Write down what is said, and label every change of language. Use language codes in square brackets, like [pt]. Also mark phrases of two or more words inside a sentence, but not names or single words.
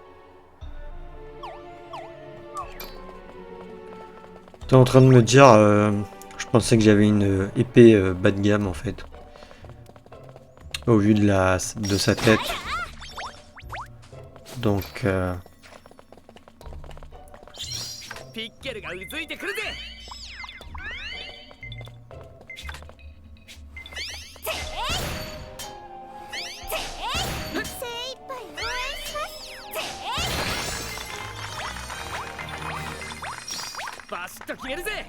[fr] T'es en train de me dire, je pensais que j'avais une épée bas de gamme en fait. Au vu de sa tête. Donc, [ja] ピッケルがうずいてくるぜ。バシッと決めるぜ。